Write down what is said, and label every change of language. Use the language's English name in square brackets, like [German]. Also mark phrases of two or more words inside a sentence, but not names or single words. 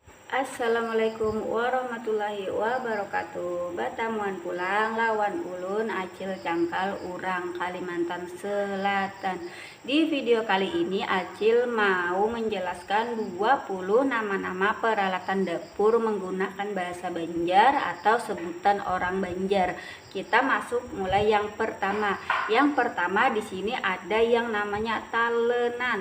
[Arabic] السلام عليكم ورحمة الله وبركاته. [Banjar] Batamuan pulang lawan ulun Acil Cangkal Urang Kalimantan Selatan. [Indonesian] Di video kali ini Acil mau menjelaskan 20 nama-nama peralatan dapur menggunakan bahasa Banjar atau sebutan orang Banjar. Kita masuk mulai yang pertama. Yang pertama di sini ada yang namanya talenan.